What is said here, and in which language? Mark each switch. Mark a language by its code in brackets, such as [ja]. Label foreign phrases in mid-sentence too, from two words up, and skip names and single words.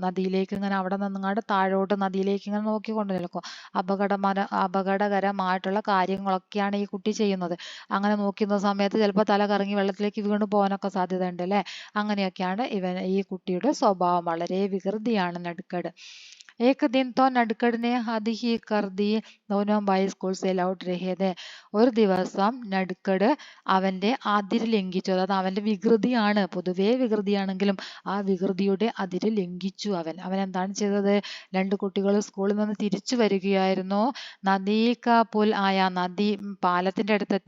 [ml] നദിയിലേക്ക് ഇങ്ങനെ അവിടെ നിന്നങ്ങാണ്ട് താഴോട്ട് നദിയിലേക്ക് ഇങ്ങനെ നോക്കിക്കൊണ്ട് നിൽക്കും. അപകടകരമായിട്ടുള്ള കാര്യങ്ങളൊക്കെയാണ് ഈ കുട്ടി ചെയ്യുന്നത്. അങ്ങനെ നോക്കുന്ന സമയത്ത് ചിലപ്പോൾ തല കറങ്ങി വെള്ളത്തിലേക്ക് വീണു പോകാനൊക്കെ സാധ്യത ഉണ്ട് അല്ലേ? അങ്ങനെയൊക്കെയാണ് ഈ കുട്ടിയുടെ സ്വഭാവം. വളരെ വികൃതിയാണ് നടുക്കട്. [hi] एक दिन तो നടുക്കട് ने हद ही कर दी. दोनों भाई स्कूल से लौट रहे थे. [ml] ഒരു ദിവസം നടുക്കട് അവന്റെ അതിര് ലംഘിച്ചു. അതായത് അവന്റെ വികൃതിയാണ്, പൊതുവേ വികൃതിയാണെങ്കിലും ആ വികൃതിയുടെ അതിര് ലംഘിച്ചു അവൻ എന്താണ് ചെയ്തത്? രണ്ട് കുട്ടികൾ സ്കൂളിൽ നിന്ന് തിരിച്ചു വരികയായിരുന്നു. [hi] नदी का पुल [ml] ആയ, നദി പാലത്തിന്റെ അടുത്തെത്തി.